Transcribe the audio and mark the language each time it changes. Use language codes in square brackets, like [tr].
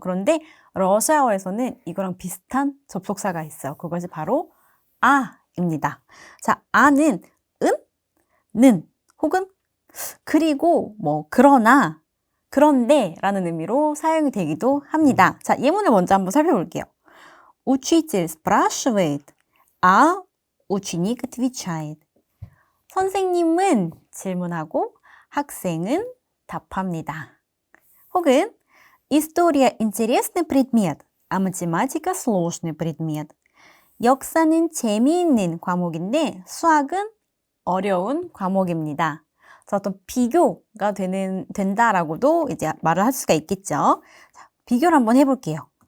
[ko] 그런데 러시아어에서는 이거랑 비슷한 접속사가 있어요. 그것이 바로 입니다. 자, 아는 는 혹은 그리고 그러나 그런데 라는 의미로 사용이 되기도 합니다. 자, 예문을 먼저 한번 살펴볼게요. [ru] Учитель спрашивает, а ученик отвечает. [ko] 선생님은 질문하고 학생은 답합니다. [ru] 혹은 История интересный предмет, а математика сложный предмет. [ko] 역사는 재미있는 과목인데 수학은 어려운 과목입니다. 어떤 비교가 된다라고도 이제 말을 할 수가 있겠죠. 자, 비교를 한번 해볼게요.